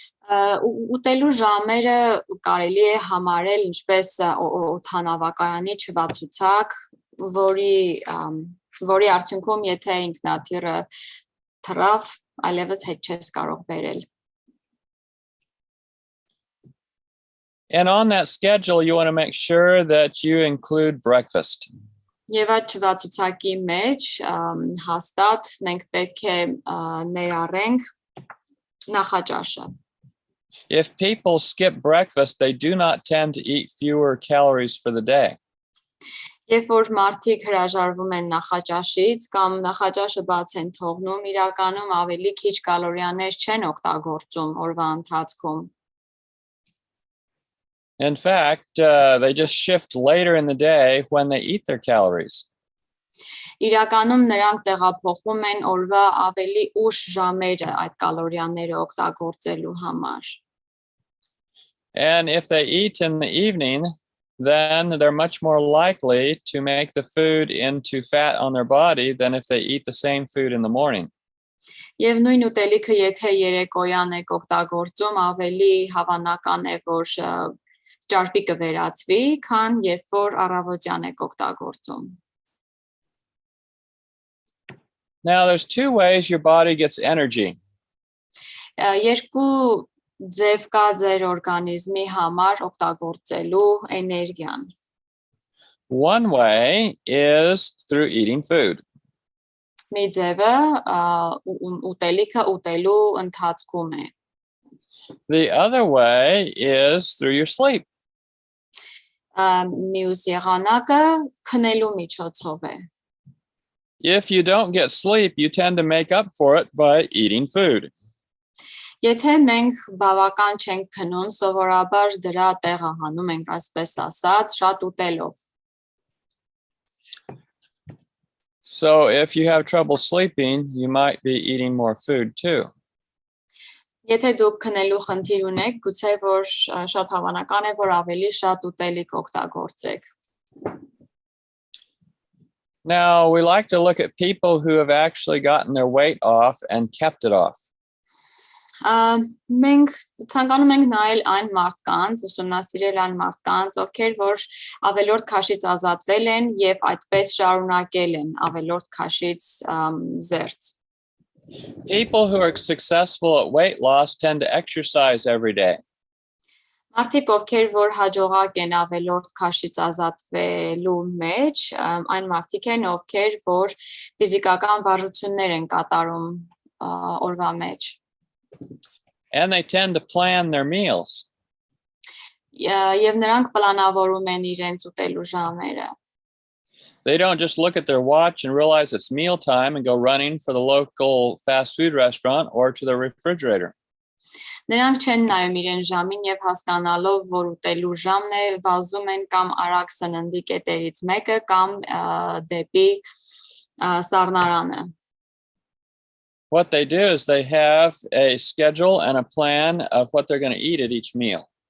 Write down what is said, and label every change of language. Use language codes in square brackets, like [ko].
[hy] Ուտելու ժամերը կարելի է համարել ինչպես օդանավակայանի չվացուցակ, որի արդյունքում եթե ինքնաթիռը թռավ, այլևս հետ չես կարող բերել։ [en] And on that schedule, you want to make sure that you include breakfast. [hy] Եվ այդ չվացուցակի մեջ հաստատ մենք պետք է ներառենք նախաճաշը։ [en] If people skip breakfast, they do not tend to eat fewer calories for the day. [hy] Երբ որ մարդիկ հրաժարվում են նախաճաշից կամ նախաճաշը բաց են թողնում, իրականում ավելի քիչ կալորիաներ չեն օգտագործում օրվա ընթացքում։ [en] In fact, they just shift later in the day when they eat their calories. [hy] Իրականում նրանք տեղափոխում են օրվա ավելի ուշ ժամերը այդ կալորիաները օգտագործելու համար։ [en] And if they eat in the evening, then they're much more likely to make the food into fat on their body than if they eat the same food in the morning. [hy] Եվ նույն ուտելիքը եթե երեկոյան եք օգտագործում, ավելի հավանական է, որ ճարպի կվերածվի, քան երբ որ առավոտյան եք օգտագործում։ [en] Now, there's two ways your body gets energy. [hy] Երկու ձև կա ձեր օրգանիզմի համար օգտագործելու էներգիան։ [en] One way is through eating food. [hy] Մի ձևը ուտելիքը ուտելու ընթացքում է։ [en] The other way is through your sleep. [hy] Մյուս եղանակը քնելու միջոցով է։ [en] If you don't get sleep, you tend to make up for it by eating food. [hy] Եթե մենք բավական չենք քնում, սովորաբար դրա տեղը հանում ենք, այսպես ասած, շատ ուտելով։ [en] So if you have trouble sleeping, you might be eating more food too. [hy] Եթե դուք քնելու խնդիր ունեք, գուցե որ շատ հավանական է, որ ավելի շատ ուտելիք օգտագործեք։ [en] Now, we like to look at people who have actually gotten their weight off and kept it off. [hy] Մենք ցանկանում ենք նայել այն մարդկանց, ուսումնասիրել այն մարդկանց, ովքեր որ ավելորդ քաշից ազատվել են եւ այդպես շարունակել են ավելորդ քաշից զերծ։ [en] People who are successful at weight loss tend to exercise every day. [hy] Մարդիկ, ովքեր որ հաջողակ են ավելորդ քաշից ազատվելու մեջ, այն մարդիկ են, ովքեր որ ֆիզիկական վարժություններ են կատարում օրվա մեջ։ [en] And they tend to plan their meals. [hy] Եվ նրանք պլանավորում են իրենց ուտելու ժամերը։ [en] They don't just look at their watch and realize it's mealtime and go running for the local fast food restaurant or to the refrigerator. [hy] Նրանք չեն նայում իրեն ժամին եւ հասկանալով, որ ուտելու ժամն է, վազում են կամ արագ սննդի կետերից մեկը կամ դեպի սառնարանը։ [en] What they do is they have a schedule and a plan of what they're going to eat at each meal.